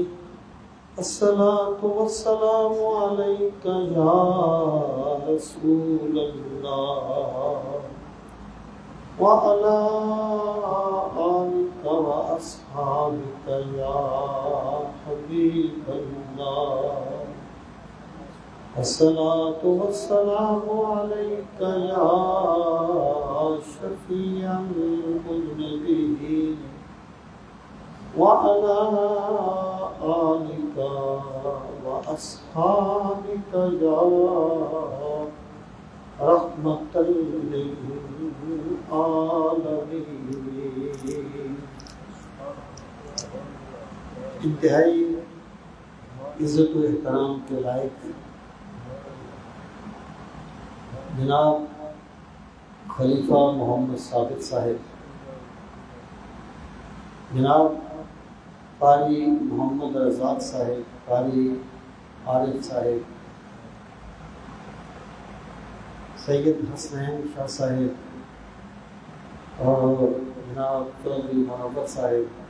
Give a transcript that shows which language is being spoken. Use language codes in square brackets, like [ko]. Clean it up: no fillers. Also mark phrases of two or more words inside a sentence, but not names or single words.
[ar] الصلاة والسلام عليك يا رسول الله وعلى آلك وأصحابك يا حبيب الله. الصلاة والسلام عليك يا شفيع المذنبين وعلى آلك وأصحابك يا رحمة للعالمين. [ur] انتہائی عزت و احترام کے لائق جناب خلیفہ محمد ثابت صاحب, جناب قاری محمد رزاق صاحب، قاری عارف صاحب، سید حسنین شاہ صاحب اور جناب چودھری منور صاحب,